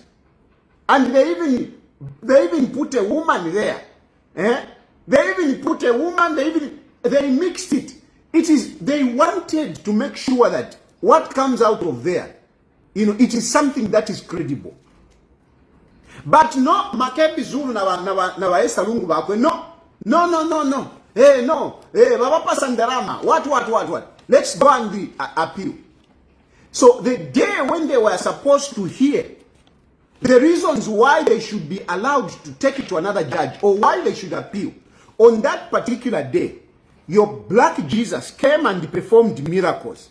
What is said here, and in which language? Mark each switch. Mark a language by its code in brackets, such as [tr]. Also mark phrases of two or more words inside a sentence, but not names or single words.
[en] And they even put a woman there. They even put a woman, they mixed it. They wanted to make sure that what comes out of there, it is something that is credible. But no, Makebi Zulu na Esther Lungu bakwe, no. Hey, no. Hey, Baba Pasandarama. What? Let's go on the appeal. So the day when they were supposed to hear the reasons why they should be allowed to take it to another judge or why they should appeal, on that particular day, your black Jesus came and performed miracles.